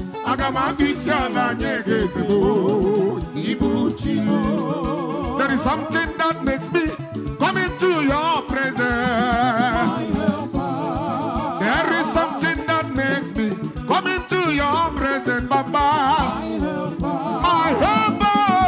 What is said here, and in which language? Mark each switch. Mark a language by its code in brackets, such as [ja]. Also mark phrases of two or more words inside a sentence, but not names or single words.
[ig] Aga m akpụ isi ala nye gị eze m, ị bụ chi. [en] There is something that makes me come into your presence. There is something that makes me come into your presence, Baba. My helper.